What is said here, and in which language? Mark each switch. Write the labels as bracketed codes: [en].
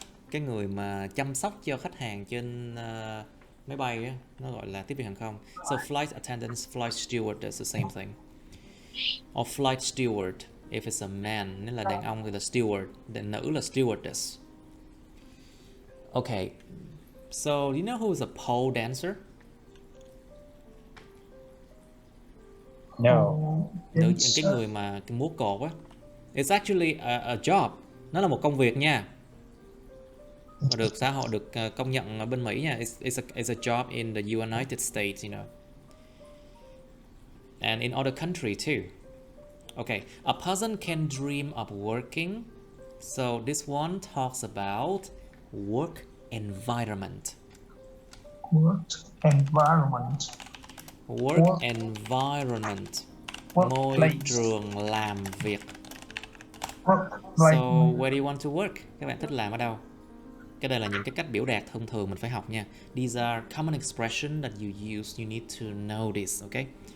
[vi] Cái người mà chăm sóc cho khách hàng trên máy bay á, nó gọi là tiếp viên hàng không. [en] So flight attendants, flight stewardess, the same thing. Or flight steward if it's a man, [vi] nếu là đàn ông thì là steward, đàn nữ là stewardess. [en] Okay, so do you know who is a pole dancer? No. [vi] Cái người mà cái múa cột á. [en] It's actually a job. [vi] Nó là một công việc nha. Mà được xã hội được công nhận ở bên Mỹ nha. [en] It's a job in the United States, you know. And in other country too. Okay, a person can dream of working. So this one talks about work environment. Work environment. Work environment. [vi] Môi trường làm việc. [en] So where do you want to work? [vi] Các bạn thích làm ở đâu? Cái đây là những cái cách biểu đạt thông thường mình phải học nha. [en] These are common expressions that you use. You need to know this, okay?